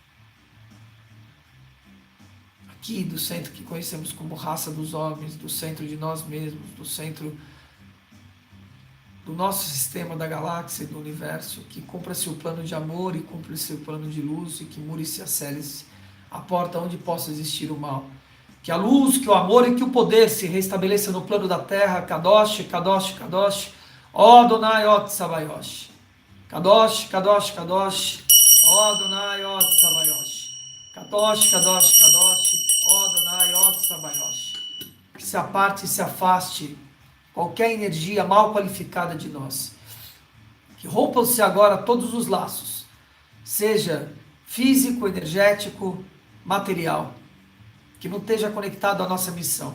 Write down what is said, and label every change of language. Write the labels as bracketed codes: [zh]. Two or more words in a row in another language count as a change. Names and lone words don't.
[pt] Aqui do centro que conhecemos como raça dos homens, do centro de nós mesmos, do centro do nosso sistema, da galáxia e do universo, que cumpra-se o plano de amor e cumpra-se o plano de luz e que mure-se a cele-se a porta onde possa existir o mal. Que a luz, que o amor e que o poder se restabeleça no plano da terra. [he] קדוש קדוש קדוש, ó Adonai, ó Tsabayosh. קדוש קדוש קדוש, ó Adonai, ó Tsabayosh. קדוש קדוש קדוש, ó Adonai, ó Tsabayosh. [pt] Que se aparte e se afaste qualquer energia mal qualificada de nós. Que rompam-se agora todos os laços, seja físico, energético, material, que não esteja conectado à nossa missão.